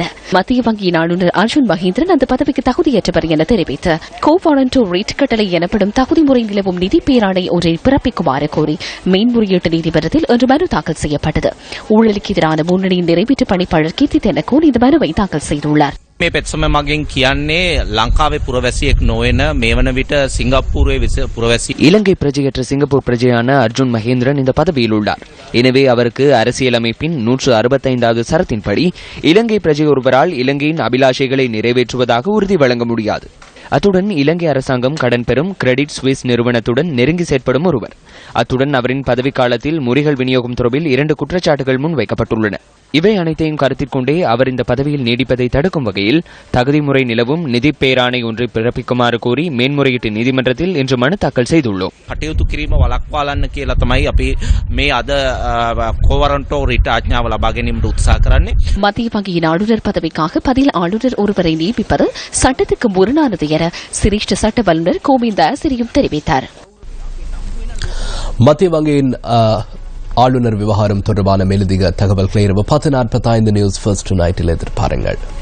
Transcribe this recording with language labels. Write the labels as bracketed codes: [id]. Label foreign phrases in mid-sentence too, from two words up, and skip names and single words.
[ta] மத்திய வங்கியின் ஆளுநர் அர்ஜுன் மகேந்திரன் அந்த பதவிக்கு தகுதியற்றவர் என தெரிவித்து கோ-வாரண்டோ ரேட் கட்டளை எனப்படும் தகுதி முறை நிலவும் நிதி பேராணை ஒன்றை பிறப்பிக்குமாறு கோரி மேன்முறையீட்டு நீதிமன்றத்தில் இன்று மனு தாக்கல் செய்யப்பட்டது. ஊழலுக்கு எதிரான முன்னணியின் நிறைவேற்று பணிப்பாளர் கீர்த்தி தென்னக்கோன் இந்த மனுவை தாக்கல் செய்துள்ளார். [si] මේ පෙත්සම මගෙන් කියන්නේ ලංකාවේ පුරවැසියෙක් නොවන මේ වන විට සිංගප්පූරුවේ පුරවැසි [ta] இலங்கை பிரஜையற்ற சிங்கப்பூர் பிரஜையான அர்ஜுன் மகேந்திரன் இந்த பதவியில் உள்ளார். எனவே அவருக்கு அரசியலமைப்பின் 165வது சரத்தின்படி இலங்கை பிரஜை ஒருவரால் இலங்கையின் அபிலாஷைகளை நிறைவேற்றுவதாக உறுதி வழங்க முடியாது. அத்துடன் இலங்கை அரசாங்கம் கடன் பெறும் கிரெடிட் சுவிஸ் நிறுவனத்துடன் நெருங்கி செயற்படும் ஒருவர். அத்துடன் அவரின் பதவிக்காலத்தில் முறிகள் விநியோகம் தொடர்பில் 2 குற்றச்சாட்டுகள் முன்வைக்கப்பட்டுள்ளன. இவை அனைத்தையும் கருத்தில் கொண்டே அவர் இந்த பதவியில் நீடிப்பதை தடுக்கும் வகையில் தகுதி முறை நிலவும் நிதி பேராணை ஒன்றை பிறப்பிக்குமாறு கோரி மேன்முறையீட்டு நீதிமன்றத்தில் இன்று மனு தாக்கல் செய்துள்ளோம். [si] කටයුතු කිරීම වළක්වාලන්න කියලා තමයි අපි මේ අද කෝවරන්ටෝ රිට ආඥාව ලබා ගැනීමට උත්සාහ කරන්නේ. [ta] மத்திய வங்கியின் ஆளுநர் பதவிக்காக பதில் ஆளுநர் ஒருவரை நியமிப்பது சட்டத்துக்கு முரணானது என சிரேஷ்ட சட்ட வல்லுநர் கோவிந்த ஆசிரியும் தெரிவித்தார். மத்திய வங்கியின் ஆளுநர் விவகாரம் தொடர்பான மேலதிக தகவல்களை இரவு 10:45 நியூஸ் ஃபர்ஸ்ட் நைட்டில் எதிர்பாருங்கள்.